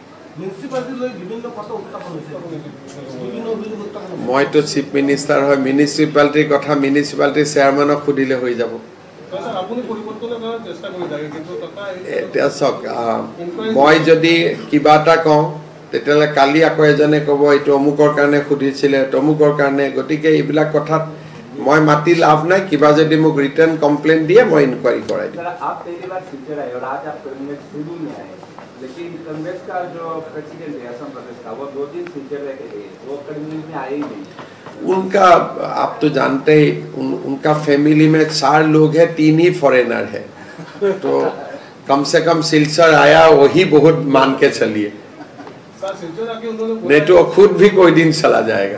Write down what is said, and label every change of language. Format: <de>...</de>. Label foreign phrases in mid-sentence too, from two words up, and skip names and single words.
<as>মইতো চিফ মিনিষ্টাৰ হয় মিউনিচিপালিটিৰ কথা মিউনিচিপালিটিৰ চেয়াৰমেনক সুধিলে হৈ যাব এতিয়া চাওক মই যদি কিবা এটা কওঁ তেতিয়ালে কালি আকৌ এজনে ক'ব এইটো অমুকৰ কাৰণে সুধিছিলে তমুকৰ কাৰণে গতিকে এইবিলাক কথাত মই মাতি লাভ নাই কিবা যদি মোক ৰিটাৰ্ণ কমপ্লেইন দিয়ে মই ইনকুৱাৰী কৰাই দিম</as> <hi>आप पहली बार सिलचर आए और आज आप करीमगंज शुरू में आए लेकिन कांग्रेस का जो प्रेसिडेंट है असम प्रदेश का वो 2 दिन सिलचर रह के गए वो करीमगंज में आए ही नहीं उनका आप तो जानते ही उनका फैमिली में 4 लोग हैं 3 ही फॉरेनर है तो कम से कम सिलचर आया वही बहुत मान के चलिए नहीं तो खुद भी कोई दिन चला जाएगा</hi>